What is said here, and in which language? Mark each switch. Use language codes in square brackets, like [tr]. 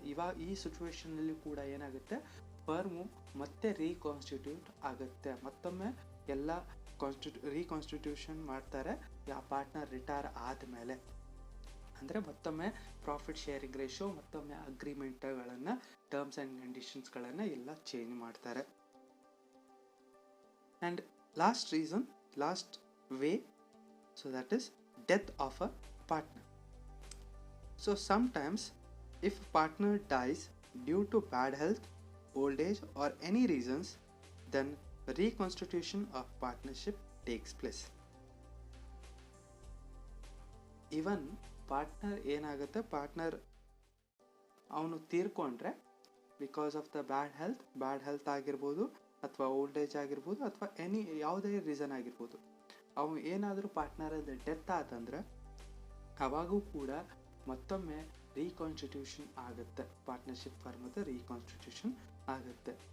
[kn] ಇವಾಗ ಈ ಸಿಚುವೇಶನಲ್ಲಿ ಕೂಡ ಏನಾಗುತ್ತೆ, ಫರ್ಮು ಮತ್ತೆ ರೀಕಾನ್ಸ್ಟಿಟ್ಯೂಟ್ ಆಗುತ್ತೆ, ಮತ್ತೊಮ್ಮೆ ಎಲ್ಲ ರೀಕಾನ್ಸ್ಟಿಟ್ಯೂಷನ್ ಮಾಡ್ತಾರೆ ಆ ಪಾರ್ಟ್ನರ್ ರಿಟೈರ್ ಆದಮೇಲೆ. ಅಂದರೆ ಮತ್ತೊಮ್ಮೆ ಪ್ರಾಫಿಟ್ ಶೇರಿಂಗ್ ರೇಷೋ, ಮತ್ತೊಮ್ಮೆ ಅಗ್ರಿಮೆಂಟ್ಗಳನ್ನು, ಟರ್ಮ್ಸ್ ಆ್ಯಂಡ್ ಕಂಡೀಷನ್ಸ್ಗಳನ್ನು ಎಲ್ಲ ಚೇಂಜ್ ಮಾಡ್ತಾರೆ. [en] And last reason, last way, so that is death of a partner. So sometimes if partner dies due to bad health, old age or any reasons, then reconstitution of partnership takes place. Even partner [kn] ಏನಾಗುತ್ತೆ, partner ಅವನು ತೀರ್ಕೊಂಡ್ರೆ because of the bad health ಆಗಿರ್ಬೋದು, ಅಥವಾ old age ಆಗಿರ್ಬೋದು, ಅಥವಾ ಯಾವುದೇ reason ಆಗಿರ್ಬೋದು, ಅವನು ಏನಾದರೂ ಪಾರ್ಟ್ನರದ ಡೆತ್ ಆತಂದ್ರೆ ಅವಾಗೂ ಕೂಡ ಮತ್ತೊಮ್ಮೆ ರೀಕಾನ್ಸ್ಟಿಟ್ಯೂಷನ್ ಆಗುತ್ತೆ, ಪಾರ್ಟ್ನರ್ಶಿಪ್ ಫರ್ಮದ ರೀಕಾನ್ಸ್ಟಿಟ್ಯೂಷನ್ ಆಗುತ್ತೆ.